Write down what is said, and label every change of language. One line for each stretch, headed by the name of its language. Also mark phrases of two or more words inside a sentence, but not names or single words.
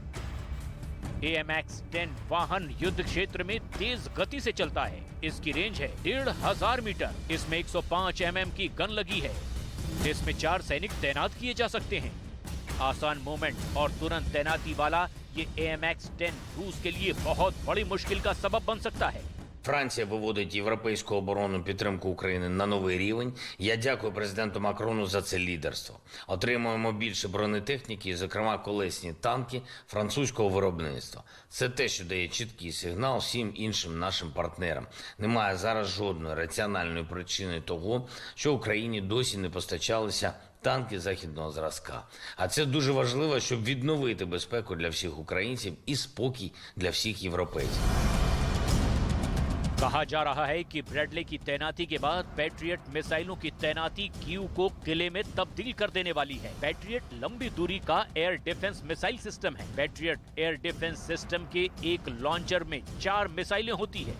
Hindi: AMX-10 वाहन युद्ध क्षेत्र में तेज गति से चलता है। इसकी रेंज है 1500 मीटर। इसमें 105 mm की गन लगी है। इसमें 4 सैनिक तैनात किए जा सकते हैं। आसान मूवमेंट और तुरंत तैनाती वाला ये AMX-10 रूस के लिए बहुत बड़ी मुश्किल का सबब बन सकता है।
Ukrainian: Франція виводить європейську оборонну підтримку України на новий рівень. Я дякую президенту Макрону за це лідерство. Отримуємо більше бронетехніки, зокрема колесні танки французького виробництва. Це те, що дає чіткий сигнал всім іншим нашим партнерам. Немає зараз жодної раціональної причини того, що Україні досі не постачалися танки західного зразка. А це дуже важливо, щоб відновити безпеку для всіх українців і спокій для всіх європейців.
Hindi: कहा जा रहा है कि ब्रैडले की तैनाती के बाद पैट्रियट मिसाइलों की तैनाती कीव को किले में तब्दील कर देने वाली है। पैट्रियट लंबी दूरी का
English: air defense missile system
Hindi: है। पैट्रियट
English: air defense system
Hindi: के एक लॉन्चर में 4 मिसाइलें होती है।